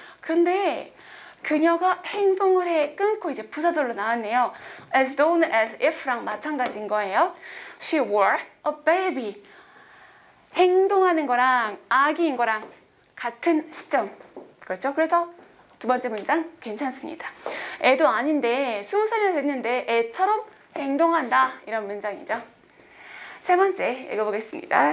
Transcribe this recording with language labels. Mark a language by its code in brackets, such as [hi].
[ko] 그런데 그녀가 행동을 해 끊고 이제 부사절로 나왔네요. as though, as if랑 마찬가지인 거예요. [en] She were a baby. [ko] 행동하는 거랑 아기인 거랑 같은 시점. 그렇죠? 그래서 두 번째 문장 괜찮습니다. 애도 아닌데 20살이나 됐는데 애처럼 행동한다. 이런 문장이죠. 세 번째 읽어보겠습니다.